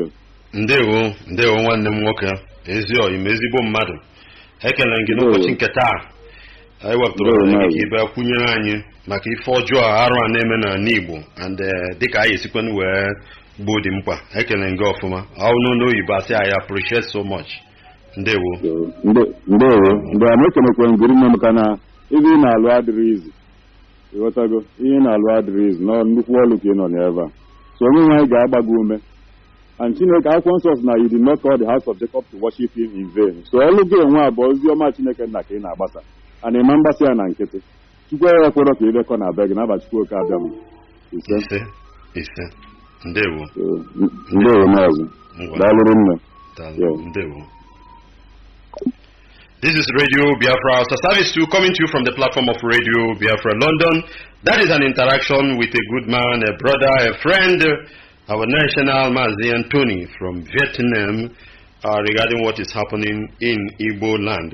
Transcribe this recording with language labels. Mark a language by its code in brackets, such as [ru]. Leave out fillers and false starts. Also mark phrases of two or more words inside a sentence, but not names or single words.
[ig] ndewo nwanne m nwoke ezi ọyị ma ezigbo mmadụ ekele gị n'ụbọchị nke taa anyị wepụtara ohere gị ibe kwunyere anyị maka ife ọjọọ arụ a na-eme n'ala Igbo and dịka anyị esikwana wee gboo dị mkpa ekele gị ọfụma ọnụ n'oyibo asị [en] I appreciate so much [ig] ndewo a na-ekenekwe ngiri nne maka na ihe ị na-alụ adịrị izu ịghọtago ihe ị na-alụ adịrị izu na nnukwu ọlụ ka ị nọ n'ebe a so onye nwe anyị ga-agba gị ume and Chineke akwụkwọ nsọ na [en] you did not call the house of Jacob to worship him in vain [ig] so ọlụ gị enwe a bụ ozi ọma Chineke nna ka ị na-agbasa a na-eme mgbasa ya na nkịtị Chukwu ya kwere ka ịbekọ na be gị n'abalị Chukwu oke abịa m ise ndewo maazị daalụrụ nne ndewo. [en] This is Radio Biafra Hausa Service 2 coming to you from the platform of Radio Biafra London. That is an interaction with a good man, a brother, a friend, our national Mazi Anthony from Vietnam regarding what is happening in Igbo land.